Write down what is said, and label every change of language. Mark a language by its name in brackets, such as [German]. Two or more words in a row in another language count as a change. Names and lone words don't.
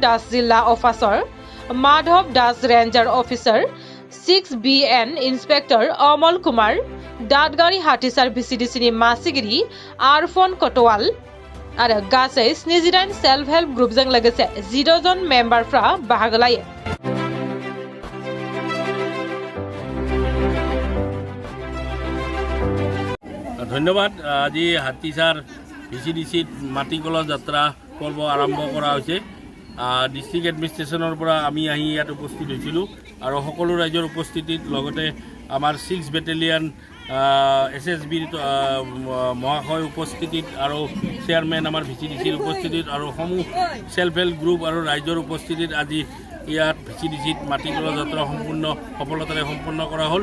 [Bodo] दास जिल्ला अफिसार, माधव दास रेन्जार अफिसार, 6BN इन्सपेक्टर अमल कुमार, दादगारि हाथिसार भिसिडिसिनि मासिगिरि आरफन कटवाल आरो गासै 78 [English] self help group [Bodo] लोगोसे 14 जन मेम्बारफ्रा बाहागो लायो। [Assamese] ধন্যবাদ। আজি হাতীচাৰ ভিচিডিচিত মাটিকলহ যাত্ৰা পৰ্ব আৰম্ভ কৰা হৈছে। [English] District Administration [Assamese] পৰা আমি আহি ইয়াত উপস্থিত হৈছিলোঁ আৰু সকলো ৰাইজৰ উপস্থিতিত লগতে আমাৰ 6 বেটেলিয়ান SSBৰ মহাশয় উপস্থিতিত আৰু চেয়াৰমেন আমাৰ ভিচিডিচিৰ উপস্থিতিত আৰু সমূহ [English] self help group [Assamese] আৰু ৰাইজৰ উপস্থিতিত আজি ইয়াত ভিচিডিচিত মাটিকলহ যাত্ৰা সম্পূৰ্ণ সফলতাৰে সম্পন্ন কৰা হ'ল।